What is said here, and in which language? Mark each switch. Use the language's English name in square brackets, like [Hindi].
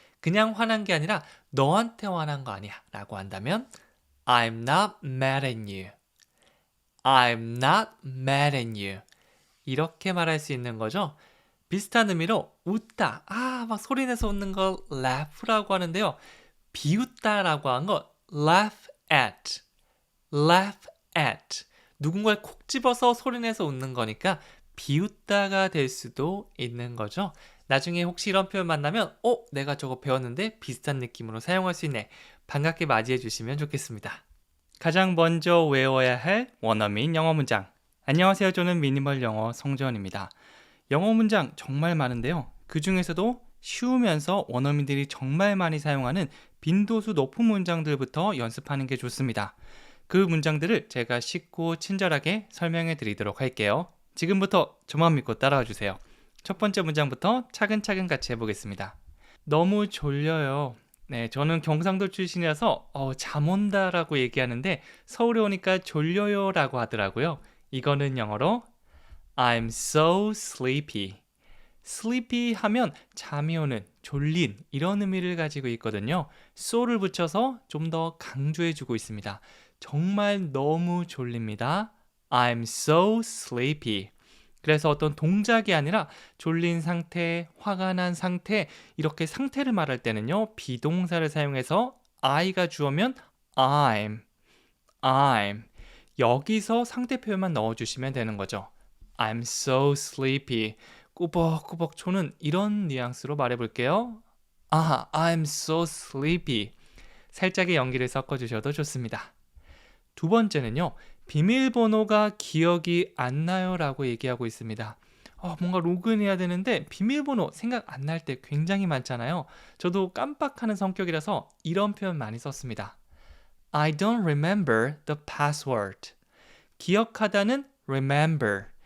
[Korean] 그냥 화난 게 아니라 너한테 화난 거 아니야 라고 한다면 [English] I'm not mad at you. I'm not mad at you. [Korean] 이렇게 말할 수 있는 거죠. 비슷한 의미로 웃다, 막 소리내서 웃는 걸 laugh라고 하는데요. 비웃다라고 한 거 laugh at, laugh at. 누군가를 콕 집어서 소리내서 웃는 거니까 비웃다가 될 수도 있는 거죠. 나중에 혹시 이런 표현 만나면 내가 저거 배웠는데 비슷한 느낌으로 사용할 수 있네. 반갑게 맞이해 주시면 좋겠습니다. 가장 먼저 외워야 할 원어민 영어 문장. 안녕하세요. 저는 미니멀 영어 송재원입니다. 영어 문장 정말 많은데요. 그 중에서도 쉬우면서 원어민들이 정말 많이 사용하는 빈도수 높은 문장들부터 연습하는 게 좋습니다. 그 문장들을 제가 쉽고 친절하게 설명해 드리도록 할게요. 지금부터 저만 믿고 따라와 주세요. 첫 번째 문장부터 차근차근 같이 해보겠습니다. 너무 졸려요. 네, 저는 경상도 출신이라서 잠 온다라고 얘기하는데 서울에 오니까 졸려요 라고 하더라고요. 이거는 영어로 [English] I'm so sleepy. [Korean] sleepy 하면 잠이 오는, 졸린 이런 의미를 가지고 있거든요. so를 붙여서 좀 더 강조해주고 있습니다. 정말 너무 졸립니다. [English] I'm so sleepy. [Korean] 그래서 어떤 동작이 아니라 졸린 상태, 화가 난 상태, 이렇게 상태를 말할 때는요. 비동사를 사용해서 I가 주어면 I'm. 여기서 상태 표현만 넣어주시면 되는 거죠. [English] I'm so sleepy. [Korean] 꾸벅꾸벅 초는 이런 뉘앙스로 말해볼게요. [English] I'm so sleepy. [Korean] 살짝의 연기를 섞어주셔도 좋습니다. 두 번째는요. 비밀번호가 기억이 안 나요 라고 얘기하고 있습니다. 뭔가 로그인해야 되는데 비밀번호 생각 안 날 때 굉장히 많잖아요. 저도 깜빡하는 성격이라서 이런 표현 많이 썼습니다. [English] I don't remember the password. [Korean] 기억하다는 remember.